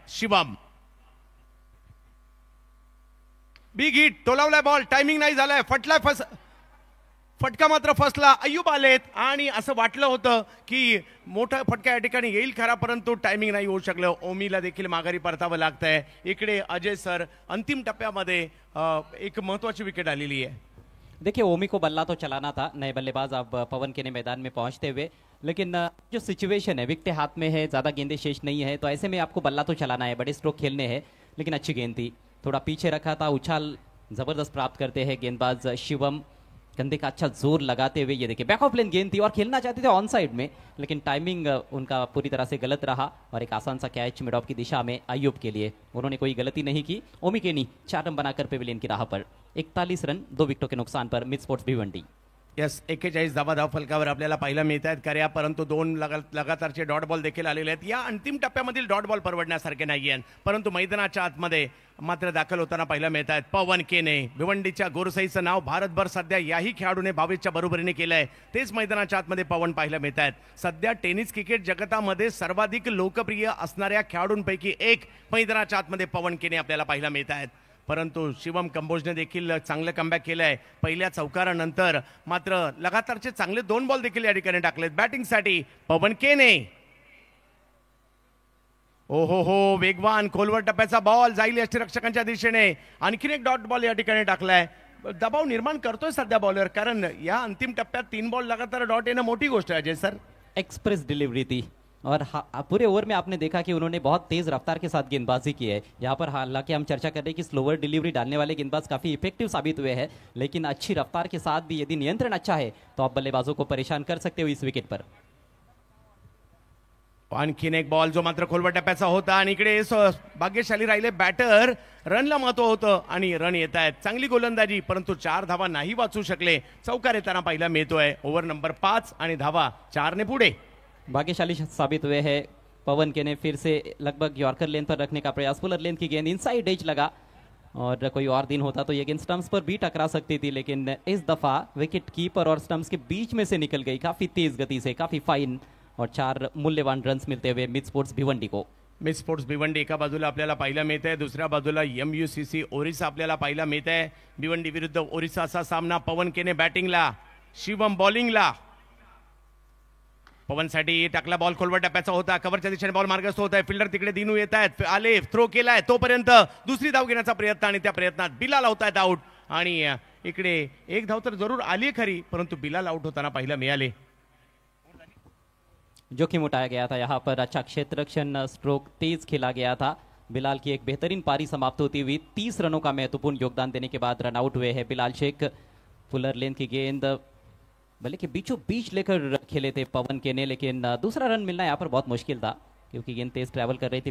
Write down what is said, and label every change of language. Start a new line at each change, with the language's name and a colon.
Marathi: Shivam big hit, टोलावलाय ball, timing नाही झालाय, फटलाय, फटका मात्र फसला. अय्यूब आलेत आणि असं वाटलं होतं की मोठा फटका या ठिकाणी येईल खरा, परंतु टायमिंग नाही होऊ शकलं. ओमीला देखील माघारी परतावं लागतंय. इकडे अजय सर अंतिम टप्प्यामध्ये एक महत्वाची विकेट आलेली है.
Hindi: देखिए ओमी को बल्ला तो चलाना था, नए बल्लेबाज अब पवन केने मैदान में पहुंचते हुए, लेकिन जो सिचुएशन है विकेट हाथ में है, ज़्यादा गेंदें शेष नहीं है, तो ऐसे में आपको बल्ला तो चलाना है, बड़े स्ट्रोक खेलने हैं. लेकिन अच्छी गेंद थी, थोड़ा पीछे रखा था, उछाल ज़बरदस्त प्राप्त करते हैं गेंदबाज शिवम. कंधे का अच्छा जोर लगाते हुए ये देखिए बैक ऑफ लेन गेंद थी और खेलना चाहते थे ऑन साइड में, लेकिन टाइमिंग उनका पूरी तरह से गलत रहा और एक आसान सा कैच मिड ऑफ की दिशा में अय्यूब के लिए. उन्होंने कोई गलती नहीं की. ओमी केनी 4 रन बनाकर पेविलियन की राह पर. 41 रन 2 विकेटों के नुकसान पर मिड स्पोर्ट्स भिवंडी.
Marathi: यस, 41 धावा धावफलकावर आपल्याला पाहायला मिळत आहेत खऱ्या, परंतु 2 लगातारचे डॉट बॉल देखील आलेले आहेत. या अंतिम टप्प्यामधील डॉट बॉल परवडण्यासारखे नाही आहेत, परंतु मैदानाच्या आतमध्ये मात्र दाखल होताना पाहायला मिळत आहेत. पवन केने, भिवंडीच्या गोरसाईचं नाव भारतभर सध्या याही खेळाडूने 22च्या बरोबरीने केलंय. तेच मैदानाच्या आतमध्ये पवन पाहायला मिळत आहेत. सध्या टेनिस क्रिकेट जगतामध्ये सर्वाधिक लोकप्रिय असणाऱ्या खेळाडूंपैकी एक मैदानाच्या आतमध्ये पवन केने आपल्याला पाहायला मिळत आहेत. परंतु शिवम कंबोजने देखील चांगलं कमबॅक केलंय. पहिल्या चौकारानंतर मात्र लगातारचे चांगले 2 बॉल देखील या ठिकाणी टाकलेत. बॅटिंगसाठी पवन केने. ओहो हो, वेगवान खोलवर टप्प्याचा बॉल जाईल यष्टीरक्षकांच्या दिशेने. आणखीन एक डॉट बॉल या ठिकाणी टाकलाय. दबाव निर्माण करतोय सध्या बॉलर, कारण या अंतिम टप्प्यात 3 बॉल लगातार डॉट येणं मोठी गोष्ट आहे. अजय सर,
Hindi: एक्सप्रेस डिलीवरी थी और पूरे ओवर में आपने देखा कि उन्होंने बहुत तेज रफ्तार के साथ गेंदबाजी की है. यहाँ पर हालांकि हम चर्चा कर रहे हैं कि स्लोअर डिलीवरी डालने वाले गेंदबाज काफी इफेक्टिव साबित हुए हैं, लेकिन अच्छी रफ्तार के साथ भी यदि नियंत्रण अच्छा है तो आप बल्लेबाजों को परेशान कर सकते हो इस विकेट पर.
Marathi: आणखीन एक बॉल जो मात्र खोलवर टप्प्याचा होता आणि इकडे भाग्यशाली राहिले बॅटर. रनला महत्व होतं आणि रन येत आहेत. चांगली गोलंदाजी, परंतु 4 धावा नाही वाचू शकले. चौकार येताना पाहायला मिळतोय. ओव्हर नंबर 5 आणि धावा 4 ने पुढे.
Hindi: भाग्यशाली साबित हुए हैं पवन के ने. फिर से लगभग यॉर्कर लेन पर रखने का प्रयास. पुलर लेन की गेंद इनसाइड एज लगा और कोई और दिन होता तो ये गेंद स्टंप्स पर भी टकरा सकती थी, लेकिन इस दफा विकेट कीपर और स्टंप्स के बीच में से निकल गई काफी तेज गति से, काफी फाइन, और 4 मूल्यवान रन्स मिलते हुए मिड स्पोर्ट्स भिवंडी को.
Marathi: मिड स्पोर्ट्स भिवंडी एका बाजूला आपल्याला पाहायला मिळत आहे, दुसऱ्या बाजूला MUCC ओरिसा आपल्याला पाहायला मिळत आहे. भिवंडी विरुद्ध ओरिसाचा सामना. पवन केने बॅटिंगला, शिवम बॉलिंगला. पवनसाठी टाकला बॉल खोलवर टप्प्याचा होता. कव्हरच्या दिशेने बॉल मार्गस्थ होत आहे. फिल्डर तिकडे दिनू येत आहेत. आले, थ्रो केलाय, तोपर्यंत दुसरी धाव घेण्याचा प्रयत्न आणि त्या प्रयत्नात बिलाल होत आहेत आउट. आणि इकडे एक धाव तर जरूर आली खरी, परंतु बिलाल आउट होताना पाहायला मिळाले.
Hindi: जोखिम उठाया गया था यहाँ पर. अच्छा क्षेत्ररक्षण स्ट्रोक तेज खेला गया था. बिलाल की एक बेहतरीन पारी समाप्त होती हुई 30 रनों का महत्वपूर्ण योगदान देने के बाद रन आउट हुए हैं बिलाल शेख. फुलर लेन की गेंद भले कि बीचों बीच लेकर खेले थे पवन के ने, लेकिन दूसरा रन मिलना यहाँ पर बहुत मुश्किल था क्योंकि गेंद तेज ट्रैवल कर रही थी.